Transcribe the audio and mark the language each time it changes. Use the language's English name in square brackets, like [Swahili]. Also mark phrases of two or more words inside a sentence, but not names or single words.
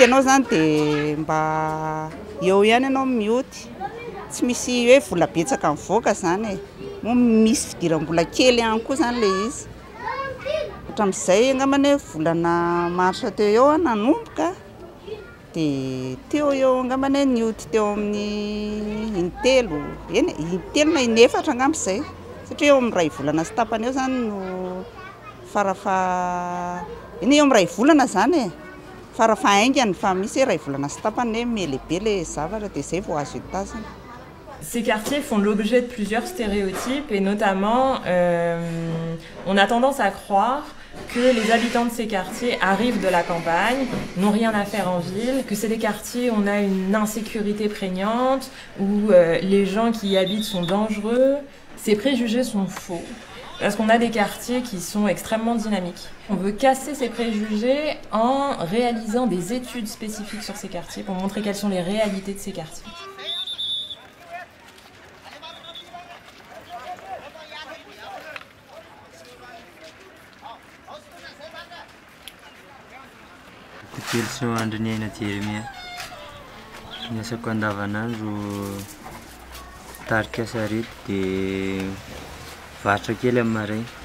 [Malagasy] ianao zany dia mba eo ihany ianao mioty tsy misy hoe vola betsaka mivoaka zany moa misy fidiram-bola kely ihany koa zany ilay izy hatramin'izay angambany hoe volana marsa teo eo nanomboka dia teo eo angambany nioty teo amin'ny intelo na inefatra angamba izay satria eo amin'ny ray volana sy tapany eo zany no eny eo amin'ny ray volana zany farafa haingany fa misy ray volana sy tapany melehibe le zavatra dia izay vao azo hitazana. [French] Ces quartiers font l'objet de plusieurs stéréotypes et notamment on a tendance à croire que les habitants de ces quartiers arrivent de la campagne, n'ont rien à faire en ville, que c'est des quartiers où on a une insécurité prégnante, où les gens qui y habitent sont dangereux. Ces préjugés sont faux, parce qu'on a des quartiers qui sont extrêmement dynamiques. On veut casser ces préjugés en réalisant des études spécifiques sur ces quartiers pour montrer quelles sont les réalités de ces quartiers. [Malagasy] Kely sy andro ny aina Jeremia ny asako andavanandro tarika sarety dia varotra kely amin'ny maraina